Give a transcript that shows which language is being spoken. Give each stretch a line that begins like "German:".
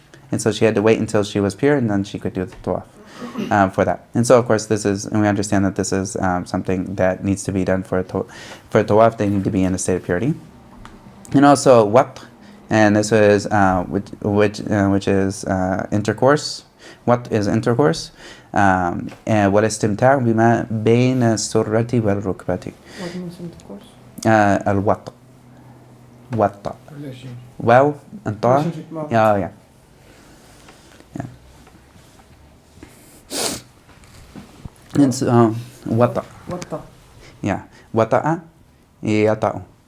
English: And so she had to wait until she was pure, and then she could do the tawaf. For that. And so of course and we understand that this is something that needs to be done for tawaf. They need to be in a state of purity. And also wat, and this is which is intercourse. What is intercourse?
Arabic: And والاستمتاع بما بين السرة والركبة.
English: What means intercourse?
Arabic: الوط. وط.
English: Wow and ta. Yeah. And so, wata. Yeah, wata'a, yata'u.